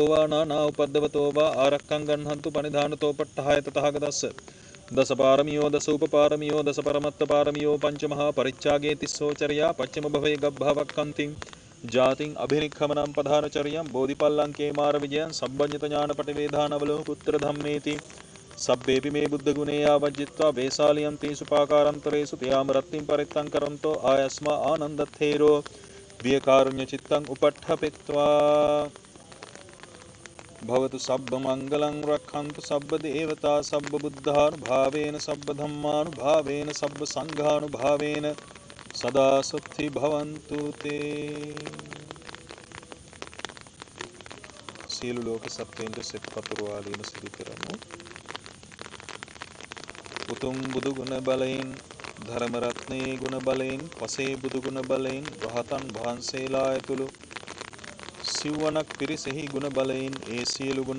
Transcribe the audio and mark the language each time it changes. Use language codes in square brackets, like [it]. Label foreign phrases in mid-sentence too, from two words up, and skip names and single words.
[pi] वा नाना उपद्रवतो वा आरक्कं गह्णन्तु पनिधानतो पट्टहाय तथागतस्य दश पारमियो दश उपपारमियो दश परमत्त पारमियो पंचमहापरिच्छागे तिस्सोचर्या पश्चिम भवे गब्भवक्कन्तिं जातिं अभिनिखमनं पधानचर्यं बोधिपल्लङ्के मारविजयं सम्बन्धितज्ञानपटिवेधानवलो पुत्रधम्मेति सब्बेपि मे बुद्धगुणे यावज्जित्वा वैशाल्यन्तेषु पाकारान्तरेषु त्यामरत्तिं परित्तं करन्तो आयस्मा आनन्दथेरो वियकारुण्यचित्तं उपट्ठपित्वा भवतु सब्ब मंगलं रक्षन्तु सब्ब देवता सब्ब बुद्धानुभावेन सब्ब धम्मानुभावेन सब्ब संघानुभावेन सदा सुखी भवन्तु ते. [si] සියලු ලෝක සත්වයන්ට සෙත් පතුරවාදීම සිදු කරමු. උතුම් බුදු ගුණ බලයෙන් ධර්ම රත්නයේ ගුණ බලයෙන් පසේ බුදු ගුණ බලයෙන් රහතන් වහන්සේලා ඇතුළු සිව්වනක් පිරිසෙහි ගුණ බලයෙන් ඒ සියලු ගුණ